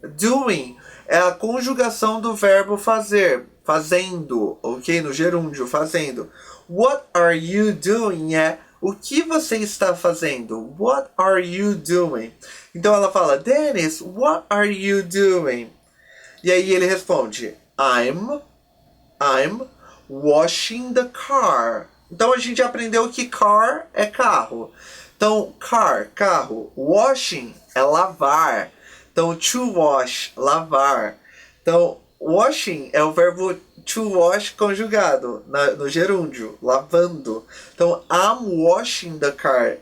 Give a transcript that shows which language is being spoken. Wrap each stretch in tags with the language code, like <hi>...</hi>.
<pt>Doing é a conjugação do verbo fazer. Fazendo, ok? No gerúndio, fazendo.</pt> <en>What are you doing</en> <pt>é o que você está fazendo?</pt> <en>What are you doing?</en> <pt>Então ela fala, Dennis,</pt> <en>what are you doing?</en> <pt>E aí ele responde,</pt> <en>I'm washing the car.</en> <pt>Então a gente aprendeu que car é carro. Então, car, carro. Washing é lavar. Então, to wash, lavar. Então, washing é o verbo to wash conjugado no gerúndio, lavando. Então,</pt> <en>I'm washing the car.</en>